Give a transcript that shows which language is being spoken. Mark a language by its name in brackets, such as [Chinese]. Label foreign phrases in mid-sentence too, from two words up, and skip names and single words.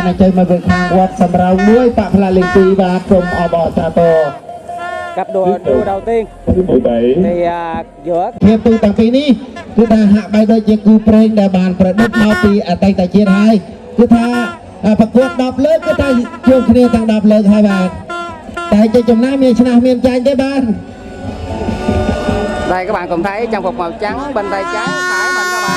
[Khmer] អញ្ជើញមកពីខាងវត្តសម្រៅមួយបកផ្លាកលេខ2បាទក្រុមអបអរសាទរ [Vietnamese] cặp đua đầu tiên thứ 17 thì giữa [Khmer] ភាពទូទាំងពីរនេះគឺថាហាក់បីដូចជាគូព្រេងដែលបានប្រឌិតមកពីអតីតជាតិហើយគឺថាប្រកួត10លើកគឺថាជួបគ្នាទាំង10លើកហើយបាទតែជាចំណាយមានឆ្នះមានចាញ់ទេបាទ [Vietnamese] đây các bạn cùng thấy trang phục màu trắng bên tay trái phải mình các bạn